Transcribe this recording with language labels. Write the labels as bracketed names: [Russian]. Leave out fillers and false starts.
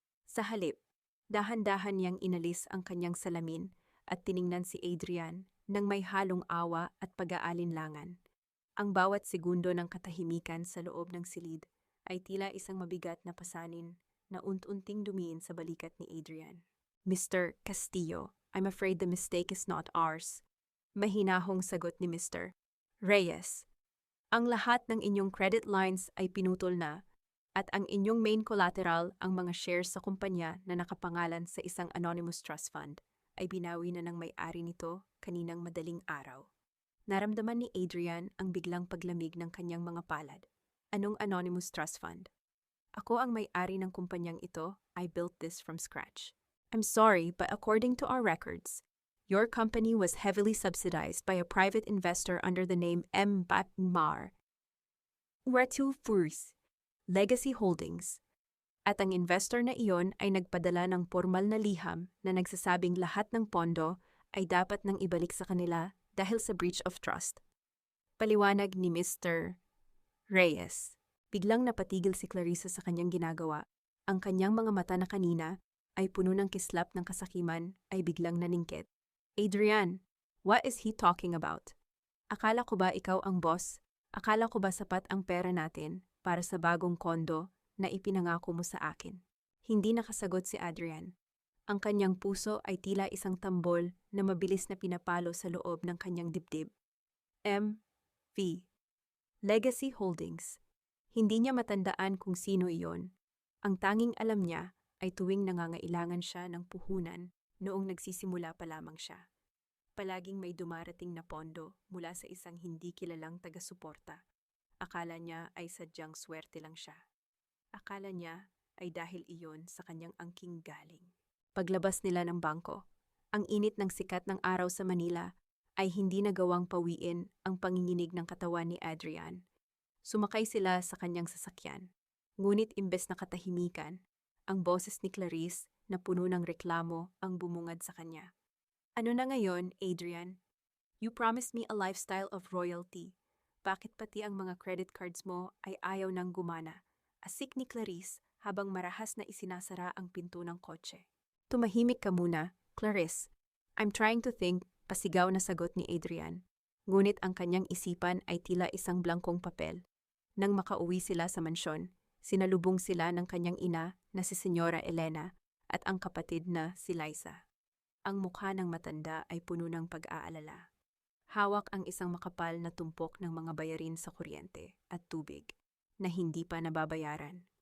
[Filipino] Sa halip, dahan-dahan niyang inalis ang kanyang salamin at tiningnan si Adrian nang may halong awa at pag-aalinlangan. Ang bawat segundo ng katahimikan sa loob ng silid ay tila isang mabigat na pasanin na unt-unting dumiin sa balikat ni Adrian. [English] Mr. Castillo, I'm afraid the mistake is not ours. [Filipino] Mahinahong sagot ni Mr. Reyes. Ang lahat ng inyong credit lines ay pinutol na at ang inyong main collateral, ang mga shares sa kumpanya na nakapangalan sa isang [English] anonymous trust fund, [Filipino] ay binawi na ng may-ari nito kaninang madaling araw. Naramdaman ni Adrian ang biglang paglamig ng kanyang mga palad. Anong [English] anonymous trust fund? [Filipino] Ako ang may-ari ng kumpanyang ito. [English] I built this from scratch. I'm sorry, but according to our records, your company was heavily subsidized by a private investor under the name M. Batmar Retufurs Legacy Holdings. [Filipino] At ang investor na iyon ay nagpadala ng formal na liham na nagsasabing lahat ng pondo ay dapat nang ibalik sa kanila dahil sa [English] breach of trust. [Filipino] Paliwanag ni Mr. Reyes. Biglang napatigil si Clarissa sa kanyang ginagawa. Ang kanyang mga mata na kanina ay puno ng kislap ng kasakiman ay biglang naningkit. [English] Adrian, what is he talking about? [Filipino] Akala ko ba ikaw ang boss? Akala ko ba sapat ang pera natin para sa bagong kondo na ipinangako mo sa akin? Hindi nakasagot si Adrian. Ang kanyang puso ay tila isang tambol na mabilis na pinapalo sa loob ng kanyang dibdib. M.V. Legacy Holdings. Hindi niya matandaan kung sino iyon. Ang tanging alam niya ay tuwing nangangailangan siya ng puhunan noong nagsisimula pa lamang siya. Palaging may dumarating na pondo mula sa isang hindi kilalang taga-suporta. Akala niya ay sadyang swerte lang siya. Akala niya ay dahil iyon sa kanyang angking galing. Paglabas nila ng bangko, ang init ng sikat ng araw sa Manila ay hindi nagawang pawiin ang panginginig ng katawan ni Adrian. Sumakay sila sa kanyang sasakyan. Ngunit imbes na katahimikan, ang boses ni Clarice na puno ng reklamo ang bumungad sa kanya. Ano na ngayon, Adrian? [English] You promised me a lifestyle of royalty. [Filipino] Bakit pati ang mga credit cards mo ay ayaw nang gumana? Asik ni Clarice habang marahas na isinasara ang pinto ng kotse. Tumahimik ka muna, Clarice. [English] I'm trying to think, [Filipino] pasigaw na sagot ni Adrian. Ngunit ang kanyang isipan ay tila isang blankong papel. Nang makauwi sila sa mansyon, sinalubong sila ng kanyang ina na si Senyora Elena at ang kapatid na si Liza. Ang mukha ng matanda ay puno ng pag-aalala. Hawak ang isang makapal na tumpok ng mga bayarin sa kuryente at tubig na hindi pa nababayaran.